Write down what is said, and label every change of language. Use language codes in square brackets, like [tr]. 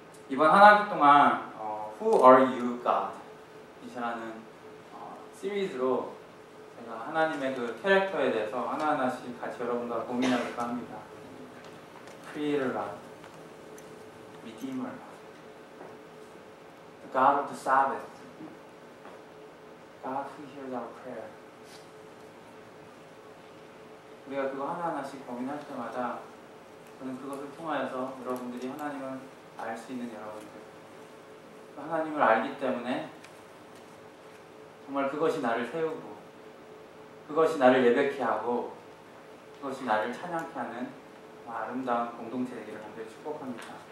[ko] 이번 한 학기 동안 [en] Who are you, God? [ko] 이라는 시리즈로 제가 하나님의 그 캐릭터에 대해서 하나하나씩 같이 여러분과 고민해볼까 합니다. [en] Creator God, Redeemer God, the God of the Sabbath, God who hears our prayer. [ko] 우리가 그거 하나하나씩 고민할 때마다 저는 그것을 통하여서 여러분들이 하나님을 알 수 있는 여러분들, 하나님을 알기 때문에 정말 그것이 나를 세우고 그것이 나를 예배케 하고 그것이 나를 찬양케 하는 아름다운 공동체 되기를 간절히 축복합니다.